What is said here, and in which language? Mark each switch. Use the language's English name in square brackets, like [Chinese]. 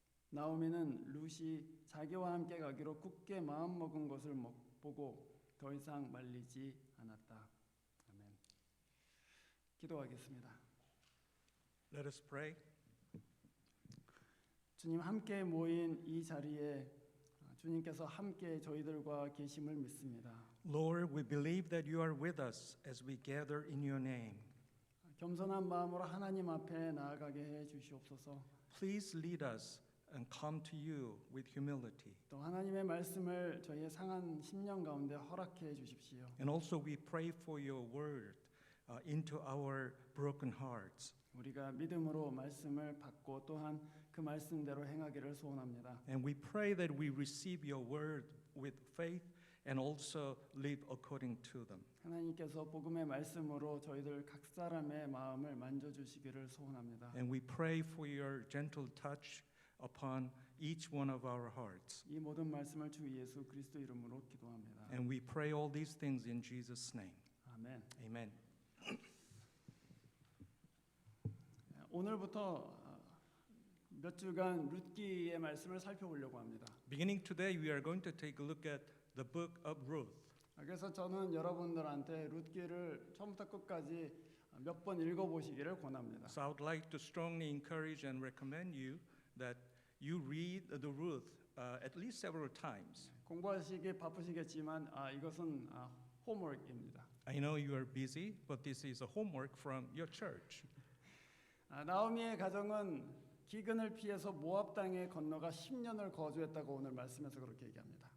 [Korean] 나오미는 룻이 자기와 함께 가기로 굳게 마음먹은 것을 보고 더 이상 말리지 않았다. 아멘. 기도하겠습니다. [English] Let us pray. [Korean] 주님 함께 모인 이 자리에 주님께서 함께 저희들과 계심을 믿습니다. [English] Lord, we believe that you are with us as we gather in your name. [Korean] 겸손한 마음으로 하나님 앞에 나아가게 해 주시옵소서. [English] Please lead us and come to you with humility. [Korean] 또 하나님의 말씀을 저희의 상한 심령 가운데 허락해 주십시오. [English] And also we pray for your word into our broken hearts. [Korean] 우리가 믿음으로 말씀을 받고 또한 그 말씀대로 행하기를 소원합니다. [English] And we pray that we receive your word with faith and also live according to them. [Korean] 하나님께서 복음의 말씀으로 저희들 각 사람의 마음을 만져주시기를 소원합니다. [English] And we pray for your gentle touch upon each one of our hearts. [Korean] 이 모든 말씀을 주 예수 그리스도 이름으로 기도합니다. [English] And we pray all these things in Jesus' name. [Korean] 아멘. [English] Amen. [Korean] 오늘부터 몇 주간 룻기의 말씀을 살펴보려고 합니다. [English] Beginning today, we are going to take a look at the book of Ruth. [Korean] 그래서 저는 여러분들한테 룻기를 처음부터 끝까지 몇 번 읽어보시기를 권합니다. [English] So I would like to strongly encourage and recommend you that you read the Ruth at least several times. [Korean] 공부하시기 바쁘시겠지만 이것은 홈워크입니다. [English] I know you are busy, but this is a homework from your church. [Korean] 나오미의 가정은 기근을 피해서 모압 땅에 건너가 10년을 거주했다고 오늘 말씀에서 그렇게 얘기합니다.